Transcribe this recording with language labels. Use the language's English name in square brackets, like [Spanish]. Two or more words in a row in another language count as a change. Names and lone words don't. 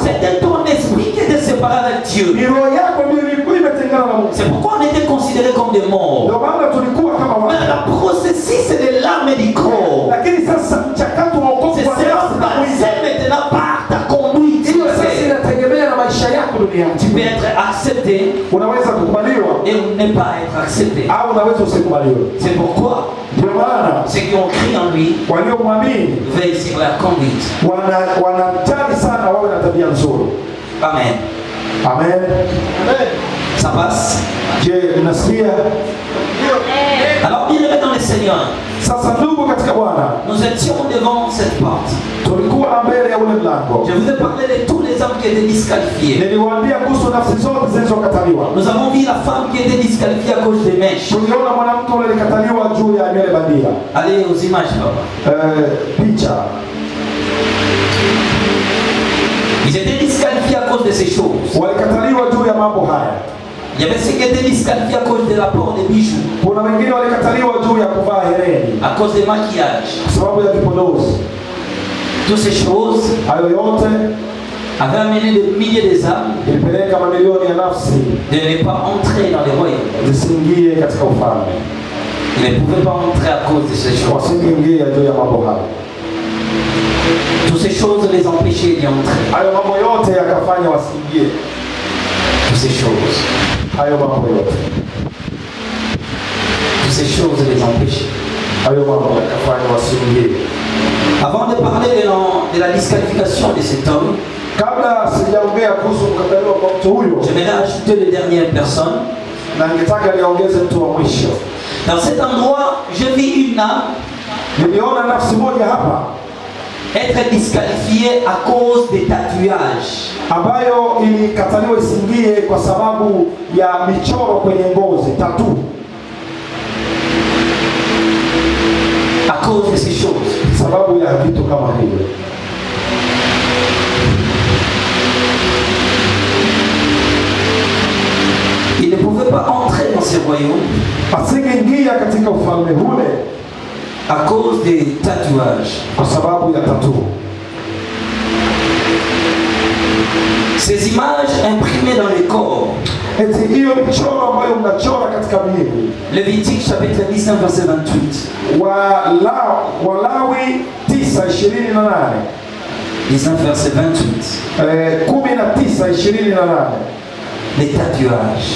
[French] C'était ton esprit qui était séparé avec Dieu. [Swahili] Ni roho yako ndio ilikuwa imetengana na Mungu. [French] C'est pourquoi on était considérés comme des morts. [Swahili] Ndio maana tulikuwa kama [French] Mais [Swahili] watu. [French] le processus de l'âme et du corps, [Swahili] Lakini sasa mchakato wa wokovu [French] c'est [Swahili] wa [French] sera [Swahili] nafsi na mwili, [French] basé maintenant par ta conduite. [Swahili] hiyo sasa inategemea na maisha yako duniani. [French] Tu peux être accepté [Swahili] Unaweza kukubaliwa [French] et ne pas être accepté. [Swahili] au unaweza usikubaliwe. [French] C'est pourquoi [Swahili] Ndio maana [French] ceux qui ont cru en lui [Swahili] waliomwamini [French] veillent sur leur conduite. [Swahili] wanajali sana wawe na tabia nzuri. [French] Amen. [Swahili] Amen. [French] Ça passe. [Swahili] Je, unasikia? [French] Alors, bien aimé dans le Seigneur, [Swahili] Sasa ndugu katika Bwana, [French] nous étions devant cette porte. [Swahili] tulikuwa mbele ya ule mlango. [French] Je vous ai parlé de tous les hommes qui étaient disqualifiés. [Swahili] Niliwaambia kuhusu nafsi zote zilizokataliwa. [French] Nous avons vu la femme qui était disqualifiée à cause des mèches. [Swahili] Tuliona mwanamke ule alikataliwa juu ya nywele bandia. [French] Allez aux images, papa. [Swahili] Picha. [French] Ils étaient disqualifiés à cause de ces choses. [Swahili] Walikataliwa juu ya mambo haya. [French] Il y avait ceux qui étaient disqualifiés à cause de l'apport des bijoux, [Swahili] Kuna wengine walikataliwa juu ya kuvaa hereni [French] à cause des maquillages. [Swahili] kwa sababu ya vipodozi. [French] Toutes ces choses, [Swahili] Hayo yote [French] avait amené des milliers des âmes [Swahili] ilipeleka mamilioni ya nafsi [French] de ne pas entrer dans les royaumes. [Swahili] zisiingie katika ufalme. [French] Ils ne pouvaient pas entrer à cause de ces choses. [Swahili] Wasingeingia juu ya mambo hayo. [French] Toutes ces choses les empêchaient d'y entrer. [Swahili] Hayo mambo yote yakafanya wasiingie. [French] Toutes ces choses. [Swahili] Hayo mambo yote. [French] Toutes ces choses les empêchaient. [Swahili] Hayo mambo yakafanya wasiingie. [French] Avant de parler de la disqualification de cet homme, [Swahili] kabla sijaongea kuhusu mkataliwa kwa mtu huyo, [French] j'aimerais ajouter les dernières personnes. [Swahili] Na ningetaka niongeze mtu wa mwisho. [French] Dans cet endroit, je vis une âme. [Swahili] Niliona nafsi moja hapa [French] être disqualifiée à cause des tatouages. [Swahili] Ambayo ilikataliwa isingie kwa sababu ya michoro kwenye ngozi, tattoo. [French] À cause de ces choses. [Swahili] Sababu ya vitu kama hivyo. [French] Il ne pouvait pas entrer dans ces royaumes. [Swahili] Asingeingia katika ufalme ule [French] à cause des tatouages. [Swahili] Kwa sababu ya tattoo. [French] Ces images imprimées dans les corps. [Swahili] Eti hiyo michoro ambayo mnachora katika miili. [French] Lévitique chapitre 19 verset 28. [Swahili] Walawi 9:28. [French] 19 verset 28. [Swahili] 19:28. [French] Les tatouages.